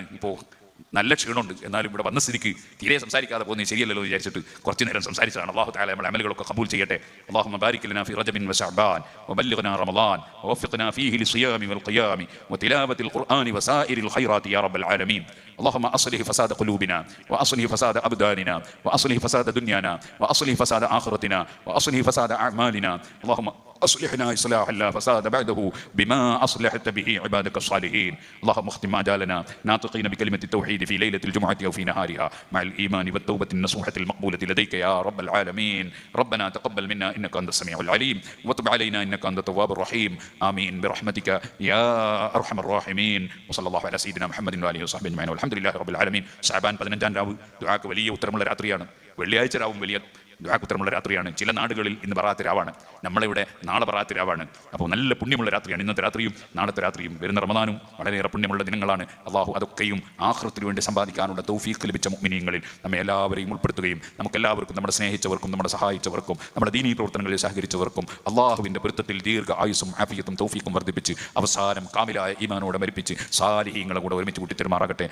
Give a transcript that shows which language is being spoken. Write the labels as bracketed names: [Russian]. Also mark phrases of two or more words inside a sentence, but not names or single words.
[Malayalam] ഇപ്പോൾ നല്ല ക്ഷീണമുണ്ട്, എന്നാലും ഇവിടെ വന്ന സ്ഥിതിക്ക് തീരെ സംസാരിക്കാതെ പോകുന്നത് ശരിയല്ലല്ലോ വിചാരിച്ചിട്ട് കുറച്ച് നേരം സംസാരിച്ചതാണ്. [Arabic] الله تعالى [Malayalam] നമ്മുടെ അമലുകളൊക്കെ ഖബൂൽ ചെയ്യട്ടെ. [Arabic] اللهم بارك لنا في رجب وشعبان وبلغنا رمضان ووفقنا فيه للصيام والقيام وتلاوة القرآن وسائر الخيرات يا رب العالمين. اللهم أصلح فساد قلوبنا وأصلح فساد أبداننا وأصلح فساد دنيانا وأصلح فساد آخرتنا وأصلح فساد أعمالنا. اللهم أصلحنا إصلاحا لا فساد بعده بما أصلحت به عبادك الصالحين. اللهم اختم أجالنا ناطقين بكلمة التوحيد في ليلة الجمعة أو في نهارها مع الإيمان والتوبة النصوحة المقبولة لديك يا رب العالمين. ربنا تقبل منا إنك أنت السميع العليم وتب علينا إنك أنت التواب الرحيم. آمين برحمتك يا أرحم الراحمين. وصلى الله على سيدنا محمد وآله وصحبه أجمعين والحمد لله رب العالمين. [Malayalam] ശഅബാൻ 15-ാം രാവ് ദുആക്ക് വലിയ ഉത്തരമുള്ള രാത്രിയാണ്. വെള്ളിയാഴ്ച രാവും വലിയ ദുആക്ക് ഉത്തരമുള്ള രാത്രിയാണ്. ചില നാടുകളിൽ ഇന്ന് ബറാത്ത് രാവാണ്, നമ്മളിവിടെ നാളെ ബറാത്ത് രാവാണ്. അപ്പോൾ നല്ല പുണ്യമുള്ള രാത്രിയാണ് ഇന്നത്തെ രാത്രിയും നാളത്തെ രാത്രിയും. വരുന്ന റമദാനും വളരെയേറെ പുണ്യമുള്ള ദിനങ്ങളാണ്. അള്ളാഹു അതൊക്കെയും ആഖിറത്തിന് വേണ്ടി സമ്പാദിക്കാനുള്ള തൗഫീഖ് ലഭിച്ച മുഅ്മിനീങ്ങളിൽ നമ്മെ എല്ലാവരെയും ഉൾപ്പെടുത്തുകയും നമുക്കെല്ലാവർക്കും നമ്മുടെ സ്നേഹിച്ചവർക്കും നമ്മുടെ സഹായിച്ചവർക്കും നമ്മുടെ ദീനീ പ്രവർത്തനങ്ങളിൽ സഹകരിച്ചവർക്കും അള്ളാഹുവിൻ്റെ പൊരുത്തത്തിൽ ദീർഘ ആയുസ്സും ആഫിയത്തും തൗഫീഖും വർദ്ധിപ്പിച്ച് അവസാനം കാമിലായ ഈമാനോടെ മരിപ്പിച്ച് സാലിഹീങ്ങളെ കൂടെ ഒരുമിച്ച് കൂട്ടിത്തരുമാറാകട്ടെ.